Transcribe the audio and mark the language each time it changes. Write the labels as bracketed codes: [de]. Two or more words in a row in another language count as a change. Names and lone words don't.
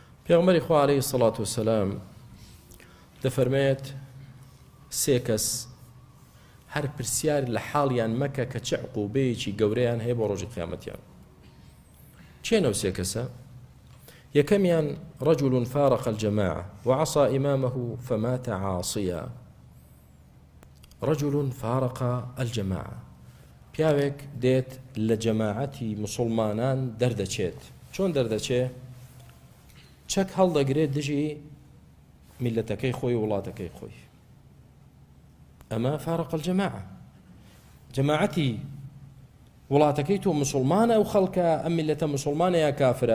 [ckb] پێغەمبەری خوا [ar] عەلەیهی سەڵات وسەلام [ckb] دەفەرمێت سێ کەس هەر پرسیار لە حاڵیان مەکە کە چه عقوبەیەکی گەورەیان هەیە بۆ ڕۆژی قیامەتیان. چێنە سێ کەسە؟ [ar] یەکەمیان رجل فارق الجماعة وعصى إمامه فمات عاصيا. رجل فارق الجماعة، [ckb] پیاوێک دێت لە جەماعەتی مسلمانان دەردەچێت. چۆن دەردەچێ؟ چەک هەڵدەگرێت دژی میلەتەکەی خۆی وڵاتەکەی خۆی. ئەمە [ar] فارق الجماعة، [ckb] جەماعەتی وڵاتەکەی تۆ مسلمانە ئەو خەڵکە ئەم میلەتە مسلمانە یا کافرە؟